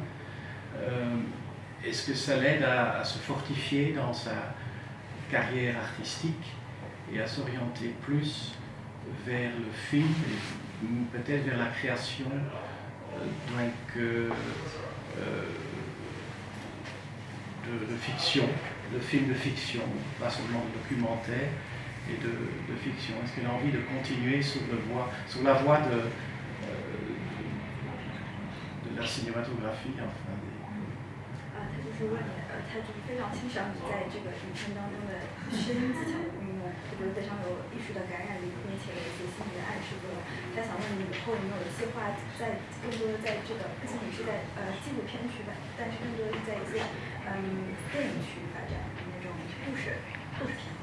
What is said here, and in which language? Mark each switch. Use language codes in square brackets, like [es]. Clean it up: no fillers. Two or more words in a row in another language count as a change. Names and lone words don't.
[fr] Est-ce que ça l'aide à se fortifier dans sa carrière artistique et à s'orienter plus vers le film et peut-être vers la création de fiction, de films de fiction, pas seulement de documentaires et de fiction. Est-ce qu'elle a envie de continuer sur la voie de la cinématographie, enfin des... [zh] 他就是问你，他就是非常欣赏你在这个影片当中的声音技巧的运用，我觉得非常有艺术的感染力，并且有一些心理的暗示作用。他想问你以后有没有计划更多的在这个，不仅仅是在纪录片区吧，但是更多的是在一些电影区发展那种故事片。